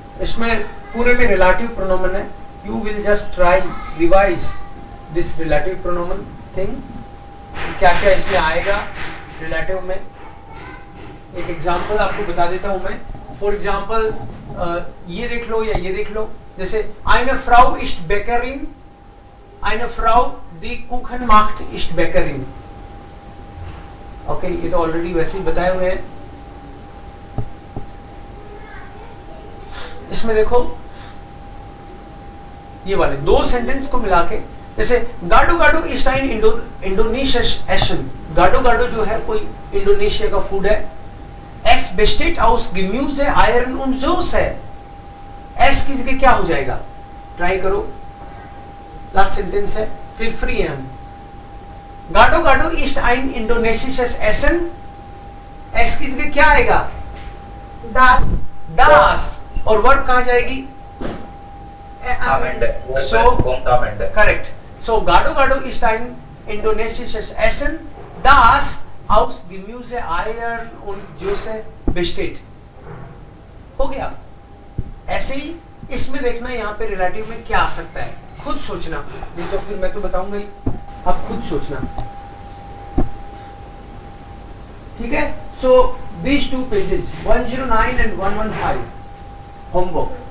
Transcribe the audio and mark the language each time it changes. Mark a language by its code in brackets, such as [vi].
[hi] इसमें पूरे में relative pronomen है. [en] You will just try revise this relative pronomen thing. [hi] क्या क्या इसमें आएगा relative में. एक एग्जाम्पल आपको बता देता हूँ मैं. फॉर एग्जाम्पल ये देख लो या ये देख लो. [de] जैसे eine Frau ist Bäckerin. Eine Frau die Kuchen macht ist Bäckerin. [hi] Okay, ये तो ऑलरेडी वैसे ही बताए हुए हैं. इसमें देखो ये वाले 2 सेंटेंस को मिला के, जैसे गाडो गाडो [de] इस्ट ein इंडोनेशियस एशन. [hi] गाडो गाडो जो है कोई इंडोनेशिया का फूड है. [de] एस besteht aus Gemüse, Eiern und Soße. [hi] S की जगह क्या हो जाएगा? ट्राई करो. लास्ट सेंटेंस है, फिर फ्री है हम. [de] गाडो गाडो इस्ट ein इंडोनेशियस एसन. [hi] एस की जगह क्या आएगा? [de] Das. [hi] Das. और वर्ब कहां जाएगी? [de] am Ende. [en] So- [de] kommt am Ende. [hi] Correct. [de] सो गाडो गाडो इस्ट ein इंडोनेशियस एसन. Das aus Gemüse, Eiern und Soße besteht. [hi] हो गया. ऐसे ही इसमें देखना यहाँ पे रिलेटिव में क्या आ सकता है, खुद सोचना. नहीं तो फिर मैं तो बताऊंगा ही, आप खुद सोचना. ठीक है. सो [en] these 2 pages 109 and 115 homework.